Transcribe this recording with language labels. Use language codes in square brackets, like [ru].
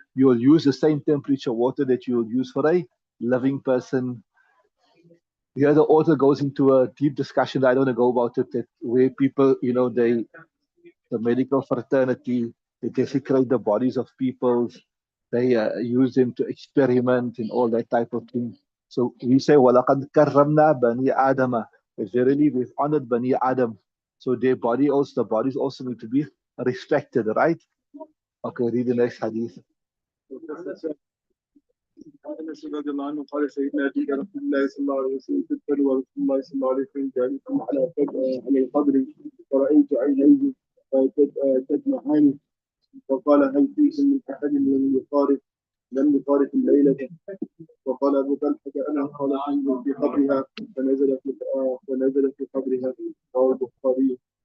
[en] You'll use the same temperature water that you will use for a living person. Here the author goes into a deep discussion. I don't want to go about it, that where people, you know, the medical fraternity, they desecrate the bodies of people, they use them to experiment and all that type of thing. So we say, [ar] وَلَقَدْ كَرَّمْنَا بَنِي آدَمَ. [en] Verily we've honored Bani Adam. So their body also, the bodies also need to be respected, right? Okay, read the next hadith. [ar] أنس رضي الله عنه قال سيدنا أبي رسول الله صلى الله عليه وسلم تدخل ورسول الله صلى الله عليه وسلم جالس على القبر فرأيت عينيه تدمعان فقال هل فيكم من أحد لم يفارق الليلة وقال أبو طلحة أنا قال انزل في قبرها فنزل في قبرها رواه البخاري.